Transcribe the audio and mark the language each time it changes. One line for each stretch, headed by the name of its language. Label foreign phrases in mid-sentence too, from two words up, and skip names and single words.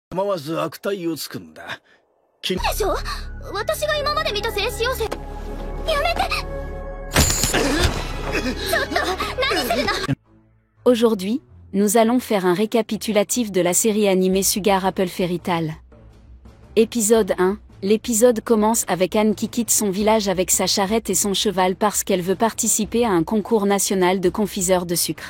Japanese: 構わず悪態をつくんだ。でしょ？私が今まで見た静止妖精。やめて！ちょっと、何するの？
French: Aujourd'hui, nous allons faire un récapitulatif de la série animée Sugar Apple Fairy Tail. Épisode 1. L'épisode commence avec Anne qui quitte son village avec sa charrette et son cheval parce qu'elle veut participer à un concours national de confiseurs de sucre.